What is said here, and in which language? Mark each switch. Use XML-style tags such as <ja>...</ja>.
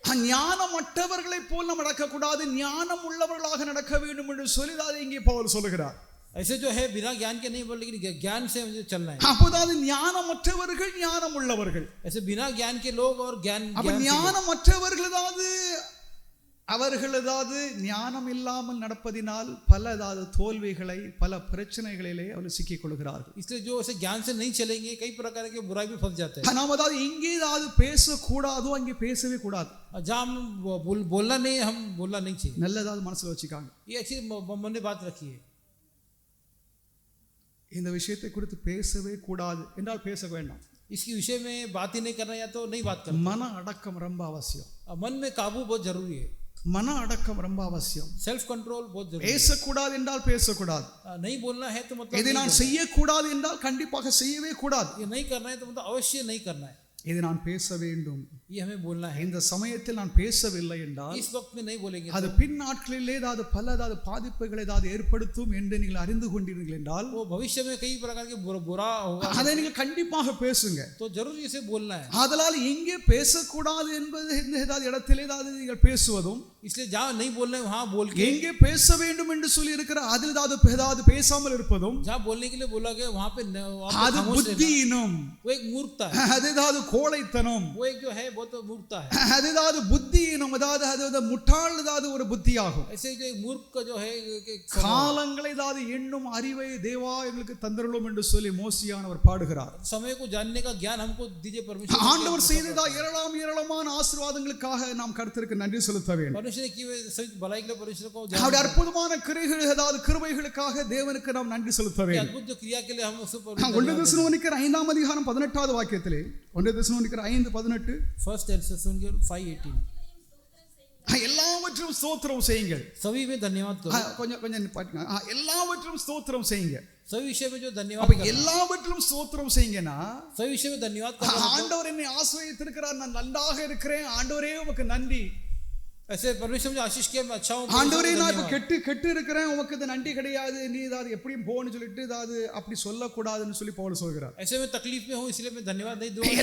<ta>ஞானமற்றவர்களைப் போல் நாம் நடக்கக்கூடாது, ஞானம் உள்ளவர்களாக நடக்க வேண்டும் என்று சொல்லி இங்கே பவுல் சொல்லுகிறார்.</ta> <hi>ऐसे जो है बिना ज्ञान के नहीं बोल, लेकिन ज्ञान से मुझे चलना है.</hi> <ta>அப்போது ஞானமற்றவர்கள், ஞானம் உள்ளவர்கள்.</ta> <hi>ऐसे बिना ज्ञान के लोग और ज्ञान</hi> <ta>ஞானமற்றவர்கள் அவர்கள் ஞானம் இல்லாமல் நடப்பதினால் பல தோல்விகளை, பல பிரச்சனைகளிலே அவர்கள் சிக்கிக் கொள்கிறார்கள்.</ta> <hi>इसलिए जो ऐसे ज्ञान से नहीं चलेंगे कई प्रकार के बुराई में फंस जाते हैं.</hi> <ta>நாம் இங்கே பேசக்கூடாதோ அங்கே பேசவே கூடாது.</ta> <hi>जहाँ हम बोलना नहीं, हम बोलना नहीं चाहिए.</hi> <ta>நல்லதாவது மனசுல வச்சுக்காங்க.</ta> <hi>ये अच्छी मन में बात रखिए.</hi> <ta>இந்த விஷயத்தை குறித்து பேசவே கூடாது என்றால் பேச வேண்டாம்.</ta> <hi>इसकी विषय में बात ही नहीं करना या तो नहीं बात करना.</hi> <ta>மன அடக்கம் ரொம்ப அவசியம்.</ta> <hi>मन में काबू बहुत जरूरी है.</hi> <ta>மன அடக்கம் ரொம்ப அவசியம்.</ta> <hi>सेल्फ कंट्रोल बहुत जरूरी है.</hi> <ta>பேசக்கூடாது என்றால் பேசக்கூடாது.</ta> <hi>नहीं बोलना है तो मतलब</hi> <ta>இதை நான் செய்யக்கூடாது என்றால் கண்டிப்பாக செய்யவே கூடாது.</ta> <hi>ये नहीं करना है तो मतलब अवश्य नहीं करना है.</hi> <ta>இதை நான் பேச வேண்டும்.</ta> <hi>ये हमें बोलना है.</hi> <ta>இந்த சமயத்தில் நான் பேசவில்லை என்றால்</ta> <hi>इस वक्त में नहीं बोलेंगे</hi> <ta>அது பின் நாட்களிலே பல பாதிப்புகளை ஏற்படுத்தும் என்று நீங்கள் அறிந்து கொண்டீர்கள் என்றால்</ta> <hi>वो भविष्य में कई प्रकार के बुरा होगा.</hi> <ta>அதை நீங்கள் கண்டிப்பாக பேசுங்க.</ta> <hi>तो जरूर इसे बोलना है.</hi> <ta>ஆதலால் எங்கே பேசக்கூடாது என்பது இந்த இடத்திலே நீங்கள் பேசுவதும்,</ta> <hi>इसलिए जहाँ नहीं बोलना है वहाँ बोल के,</hi> <ta>எங்கே பேச வேண்டும் என்று சொல்லி இருக்கிற அதில் பேசாமல் இருப்பதும்,</ta> <hi>जहाँ बोलने के लिए बोला गया वहाँ पे</hi> <ta>அது புத்தியினம்.</ta> <hi>वो एक मूर्खता है.</hi> <ta>அது கோழைத்தனம்.</ta> <hi>वो एक जो है वो तो मूर्खता है.</hi> <ta>அது புத்தியினம். அது முட்டாள் ஒரு புத்தியாகும்.</ta> <hi>ऐसे जो एक मूर्ख का जो है</hi> <ta>காலங்களை எண்ணும் அறிவை தேவா எங்களுக்கு தந்தருளும் என்று சொல்லி மோசியானவர் பாடுகிறார்.</ta> <hi>समय को जानने का ज्ञान हमको दीजिए परमेश्वर.</hi> <ta>ஆண்டவர் செய்ததா ஏராளமான ஆசீர்வாதங்களுக்காக நாம் கர்த்தருக்கு நன்றி செலுத்த வேண்டும்.</ta> <hi>परमेश्वर की सभी भलाई के लिए परमेश्वर को</hi> <ta>அவருடைய அற்புதமான கிருபைகளுக்காக தேவனுக்கு நாம் நன்றி செலுத்த வேண்டும்.</ta> <hi>अद्भुत क्रिया के लिए हम उसको</hi> <ta>1 தெசலோனிக்கர் 5:18 வாக்கியத்திலே 1 தெசலோனிக்கர் 5:18</ta> <en>1 Thessalonians 5:18</en> <ta>எல்லாவற்றிலும் ஸ்தோத்திரம் செய்யுங்கள்.</ta> <hi>सभी में धन्यवाद करो.</hi> <ta>கொஞ்சம் பாருங்க. எல்லாவற்றிலும் ஸ்தோத்திரம் செய்யுங்க.</ta> <hi>सभी विषय में जो धन्यवाद</hi> <ta>அப்ப எல்லாவற்றிலும் ஸ்தோத்திரம் செய்யுங்கன்னா</ta> <hi>सभी विषय में धन्यवाद करो.</hi> <ta>ஆண்டவர் என்னை ஆசீர்வதித்திருக்கிறார், நான் நன்றாக இருக்கிறேன், ஆண்டவரே உமக்கு நன்றி.</ta> <hi>ऐसे परमेश्वर मुझे आशीष किया, मैं अच्छा हूं.</hi> <ta>ஆண்டவரே நான் இப்ப கெட்டு இருக்கிறேன், உமக்கு இது நன்றி கிடையாது, நீ எப்படியும் போன்னு சொல்லிட்டு அப்படி சொல்லக்கூடாதுன்னு சொல்லி பவுல் சொல்கிறார்.</ta> <hi>ऐसे में तकलीफ में हूं इसलिए मैं धन्यवाद नहीं दूंगा.</hi>